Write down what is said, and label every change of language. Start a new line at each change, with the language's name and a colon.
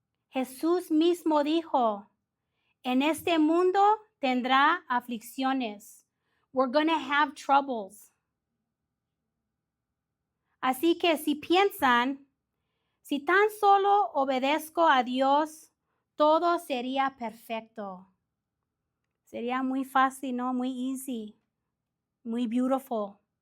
Spanish: Jesús mismo dijo, en este mundo tendrá aflicciones.
English: We're going to have troubles.
Spanish: Así que si piensan, si tan solo obedezco a Dios, todo sería perfecto. Sería muy fácil, ¿no? Muy easy, muy beautiful.